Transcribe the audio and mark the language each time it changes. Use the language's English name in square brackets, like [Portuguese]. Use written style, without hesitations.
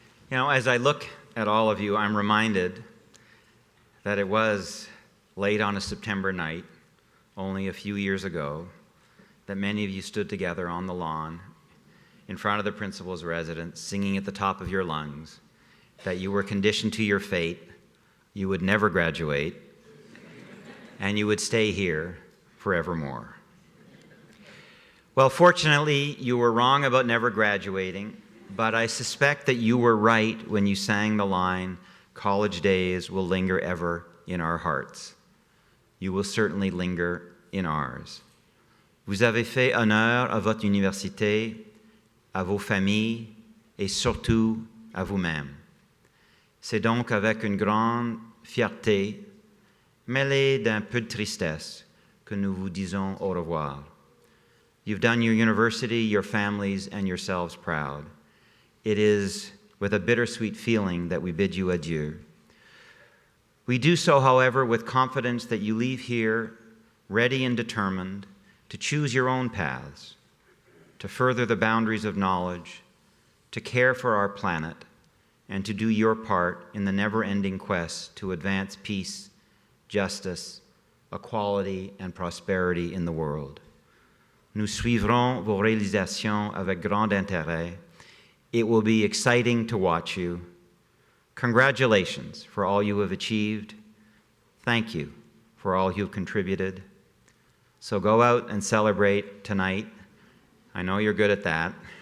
[English] You know, as I look at all of you, I'm reminded that it was late on a September night, only a few years ago, that many of you stood together on the lawn in front of the principal's residence, singing at the top of your lungs that you were conditioned to your fate, you would never graduate, and you would stay here forevermore. Well, fortunately, you were wrong about never graduating, but I suspect that you were right when you sang the line, "College days will linger ever in our hearts." You will certainly linger in ours. [French] Vous avez fait honneur à votre université, à vos familles et surtout à vous-même. C'est donc avec une grande fierté, mêlée d'un peu de tristesse, que nous vous disons au revoir. [English] You've done your university, your families, and yourselves proud. It is with a bittersweet feeling that we bid you adieu. We do so, however, with confidence that you leave here ready and determined to choose your own paths, to further the boundaries of knowledge, to care for our planet, and to do your part in the never-ending quest to advance peace, justice, equality, and prosperity in the world. [French] Nous suivrons vos réalisations avec grand intérêt. [English] It will be exciting to watch you. Congratulations for all you have achieved. Thank you for all you've contributed. So go out and celebrate tonight. I know you're good at that.